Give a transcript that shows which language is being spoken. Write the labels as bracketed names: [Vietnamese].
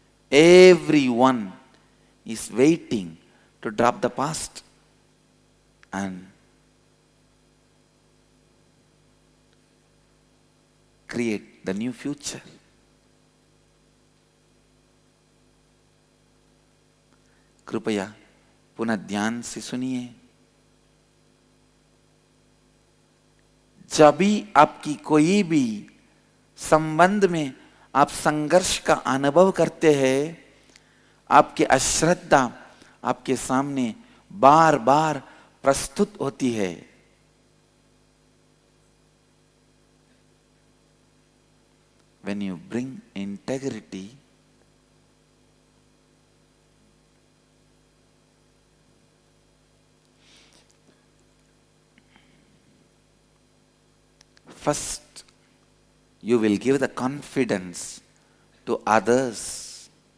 [English] Everyone is waiting to drop the past and create the new future. [Hindi] कृपया पुनः ध्यान से सुनिए. जब भी आपकी कोई भी संबंध में आप संघर्ष का अनुभव करते हैं, आपकी अश्रद्धा आपके सामने बार बार प्रस्तुत होती है. [English] When you bring integrity, first, you will give the confidence to others.